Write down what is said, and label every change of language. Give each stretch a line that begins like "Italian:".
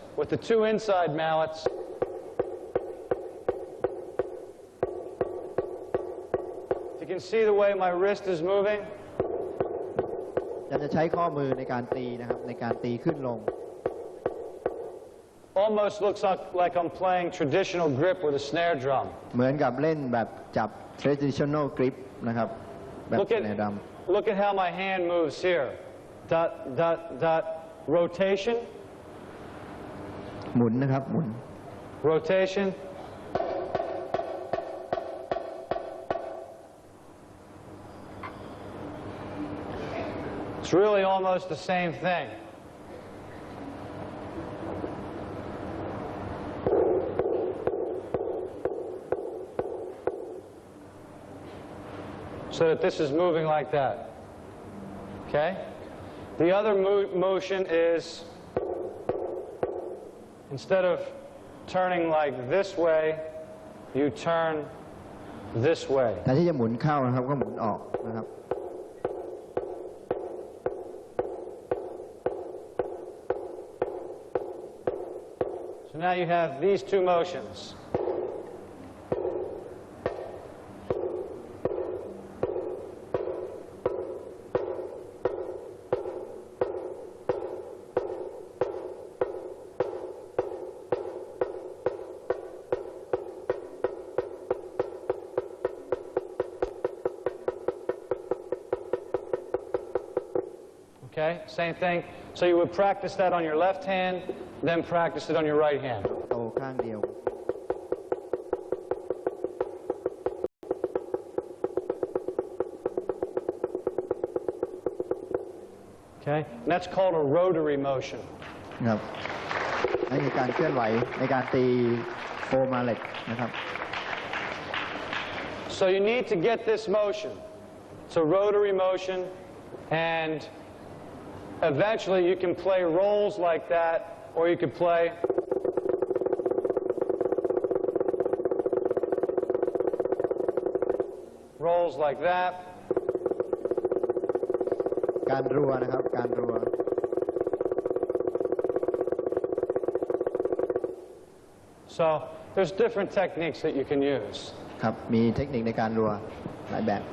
English: With the 2 inside mallets, you can see the way my wrist is moving.
Thai: จะใช้ข้อมือในการตีนะครับในการตีขึ้นลง
English: Almost looks like I'm playing traditional grip with a snare drum.
Thai: เหมือนกับเล่นแบบจับ traditional grip นะครับแบบแนวด
English: Look at how my hand moves here. Dot, dot, dot. Rotation.
Thai: หมุนนะครับหมุน
English: Rotation. It's really almost the same thing. So that this is moving like that. Okay? The other motion is, instead of turning like this way, you turn this way.
Thai: แต่ที่จะหมุนเข้านะครับก็หมุนออกนะครับ
English: So now you have these 2 motions. Okay, same thing. So you would practice that on your left hand, then practice it on your right hand.
Thai: โตข้างเดียว
English: Okay, and that's called a rotary motion.
Thai: นะครับนั่นคือการเคลื่อนไหวในการตีโฟมาเล็ตนะครับ
English: So you need to get this motion. It's a rotary motion, and eventually you can play rolls like that or you could play. Rolls like that.
Thai: การรัวนะครับการรัว
English: So there's different techniques that you can use.
Thai: ครับมีเทคนิคในการรัวหลายแบบ